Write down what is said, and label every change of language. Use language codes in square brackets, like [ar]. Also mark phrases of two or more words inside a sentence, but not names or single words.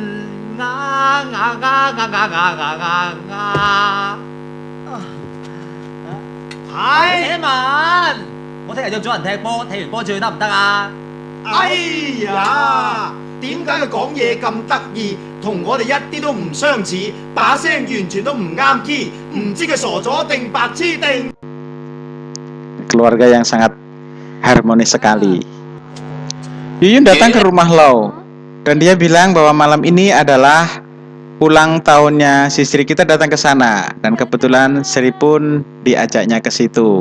[yue] 係且文，我聽日約咗人踢波，踢完波再去得唔得啊？哎呀！點解佢講嘢咁得意，同我哋一啲都唔相似，把聲完全都唔啱 key， 唔知佢傻咗定白痴定。 [id] Keluarga yang sangat harmonis sekali. Yuyun datang ke rumah Lau dan dia bilang bahwa malam ini adalah ulang tahunnya si Sri. Kita datang ke sana dan kebetulan Sri pun diajaknya ke situ.